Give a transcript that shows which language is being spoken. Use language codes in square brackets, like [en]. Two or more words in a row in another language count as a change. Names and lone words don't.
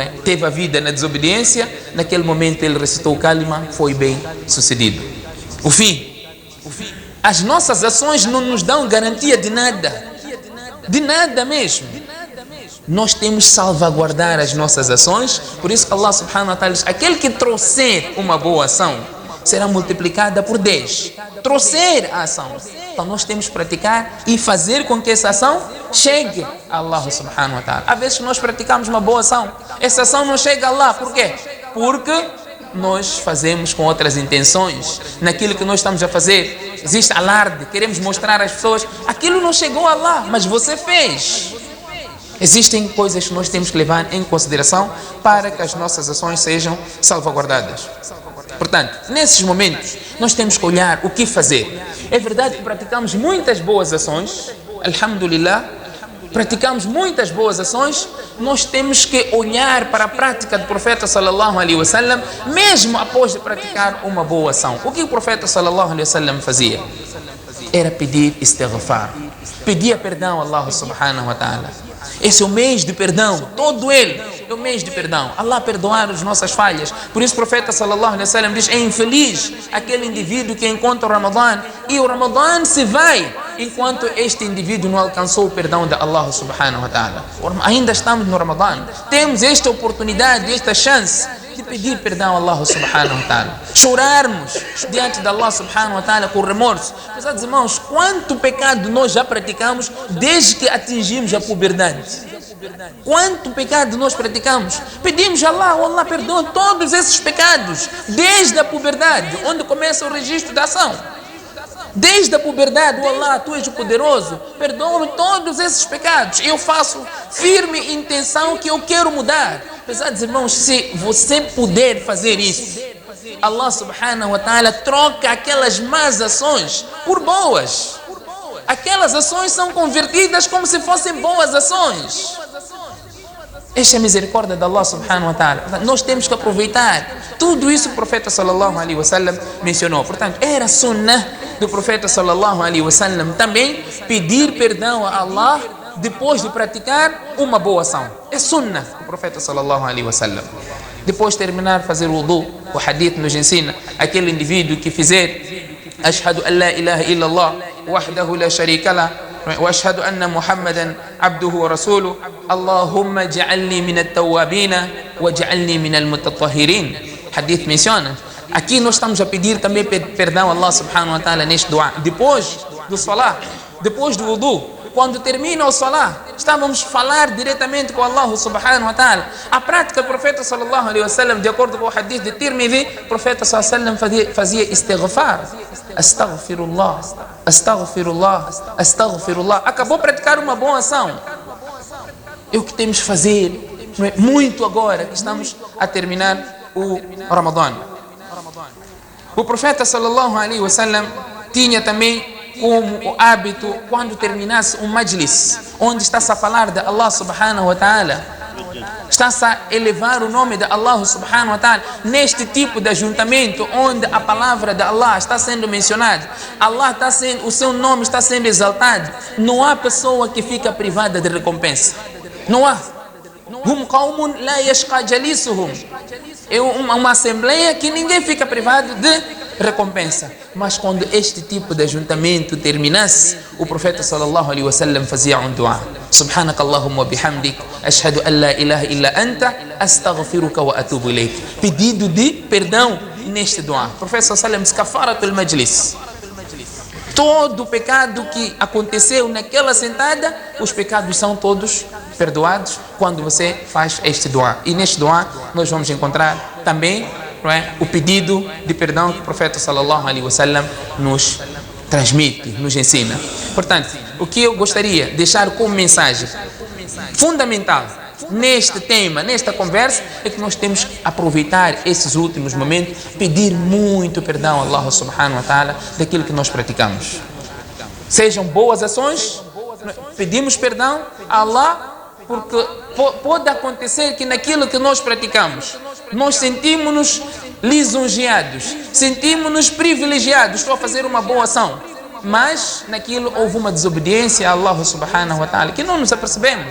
[pt] Teve a vida na desobediência. Naquele momento ele recitou o kalima, foi bem sucedido. O fim. As nossas ações não nos dão garantia de nada. De nada mesmo. Nós temos que salvaguardar as nossas ações. Por isso que Allah [ar] سبحانه وتعالى [pt] diz, aquele que trouxer uma boa ação será multiplicada por 10. Trouxer a ação. Então nós temos que praticar e fazer com que essa ação chegue a Allah [ar] سبحانه وتعالى. [pt] Às vezes nós praticamos uma boa ação, essa ação não chega a Allah. Por quê? Porque nós fazemos com outras intenções. Naquilo que nós estamos a fazer existe alarde, queremos mostrar às pessoas, aquilo não chegou a Allah, mas você fez. Existem coisas que nós temos que levar em consideração para que as nossas ações sejam salvaguardadas. Portanto, nesses momentos, nós temos que olhar o que fazer. É verdade que praticamos muitas boas ações, alhamdulillah, praticamos muitas boas ações, nós temos que olhar para a prática do profeta [ar] صلى الله عليه وسلم, [pt] mesmo após de praticar uma boa ação. O que o profeta [ar] صلى الله عليه وسلم [pt] fazia? Era pedir istighfar, pedir perdão a Allah [ar] سبحانه وتعالى. [pt] Esse é o mês de perdão, todo ele é o mês de perdão. Allah perdoar as nossas falhas. Por isso o profeta [ar] صلى الله عليه وسلم [pt] diz, é infeliz aquele indivíduo que encontra o Ramadã e o Ramadã se vai enquanto este indivíduo não alcançou o perdão de Allah [ar] سبحانه وتعالى. [pt] Ainda estamos no Ramadã, temos esta oportunidade, esta chance de pedir perdão a Allah [ar] سبحانه وتعالى, [pt] chorarmos diante de Allah [ar] سبحانه وتعالى [pt] com remorso. Pesados irmãos, quanto pecado nós já praticamos desde que atingimos a puberdade? Quanto pecado nós praticamos? Pedimos a Allah, Allah perdoa todos esses pecados desde a puberdade, onde começa o registro da ação. Desde a puberdade, Allah, tu és o poderoso, perdoa-me todos esses pecados. Eu faço firme intenção que eu quero mudar. Pesados irmãos, se você puder fazer isso, Allah [ar] سبحانه وتعالى [pt] troca aquelas más ações por boas. Aquelas ações são convertidas como se fossem boas ações. Esta é a misericórdia de Allah [ar] سبحانه وتعالى. [pt] Nós temos que aproveitar tudo isso que o profeta [ar] صلى الله عليه وسلم [pt] mencionou. Portanto, era sunnah do profeta [ar] صلى الله عليه وسلم [pt] também pedir perdão a Allah depois de praticar uma boa ação. É sunnah do profeta [ar] صلى الله عليه وسلم. [pt] Depois de terminar de fazer o wudu, o hadith nos ensina, aquele indivíduo que fizer [ar] أشهد أن لا إله إلا الله وحده لا شريك له وأشهد أن محمدا عبده ورسوله اللهم اجعلني من التوابين واجعلني من المتطهرين. [pt] Hadith menciona. Aqui nós estamos a pedir também perdão a Allah [ar] سبحانه وتعالى [pt] neste dua. Depois do salah, depois do wudu, quando termina o Salah, estávamos a falar diretamente com Allah [ar] سبحانه وتعالى. [pt] A prática do profeta [ar] صلى الله عليه وسلم, [pt] de acordo com o hadith de Tirmidhi, o profeta [ar] صلى الله عليه وسلم [pt] fazia istighfar. [ar] أستغفر الله، أستغفر الله، أستغفر الله. [pt] Acabou de praticar uma boa ação. É o que temos que fazer, não é? Muito agora que estamos a terminar o Ramadã. O profeta [ar] صلى الله عليه وسلم [pt] tinha também como o hábito, quando terminasse um majlis, onde está-se a falar de Allah [ar] سبحانه وتعالى, [pt] está-se a elevar o nome de Allah [ar] سبحانه وتعالى, [pt] neste tipo de ajuntamento, onde a palavra de Allah está sendo mencionada, o seu nome está sendo exaltado, não há pessoa que fica privada de recompensa. Não há. [ar] هم قوم لا يشقى جليسهم. [pt] É uma assembleia que ninguém fica privado de recompensa. Mas quando este tipo de ajuntamento terminasse, o profeta [ar] صلى الله عليه وسلم [pt] fazia um dua: [ar] سبحانك اللهم وبحمدك، أشهد أن لا إله إلا أنت، أستغفرك وأتوب إليك. [pt] Pedido de perdão neste dua. O profeta [ar] صلى الله عليه وسلم، كفارة المجلس. [pt] Todo o pecado que aconteceu naquela sentada, os pecados são todos perdoados quando você faz este dua. E neste dua nós vamos encontrar também, não é, o pedido de perdão que o profeta [ar] صلى الله عليه وسلم [pt] nos transmite, nos ensina. Portanto, o que eu gostaria de deixar como mensagem fundamental neste tema, nesta conversa, é que nós temos que aproveitar esses últimos momentos, pedir muito perdão a Allah [ar] سبحانه وتعالى [pt] daquilo que nós praticamos. Sejam boas ações, pedimos perdão a Allah, porque pode acontecer que naquilo que nós praticamos, nós sentimos-nos lisonjeados, sentimos-nos privilegiados, estou a fazer uma boa ação, mas naquilo houve uma desobediência a Allah [ar] سبحانه وتعالى [pt] que não nos apercebemos.